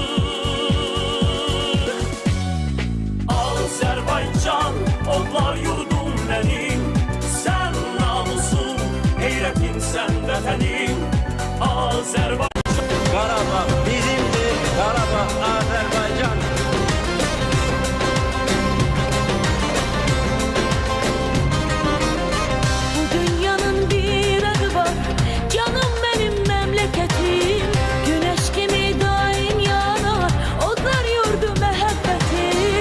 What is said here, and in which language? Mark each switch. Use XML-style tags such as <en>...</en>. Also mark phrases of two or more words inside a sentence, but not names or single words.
<az>Azərbaycan, odlar yurdum mənim, sən namusum, qeyrətim sən vətənim. Azərbaycan, Qarabağ bizimdir, Qarabağ Azərbaycan.</az> <tr>Bu dünyanın bir adı var, canım benim memleketim. Güneş gibi daim yanar, odlar yurdu məhəbbətim.</tr>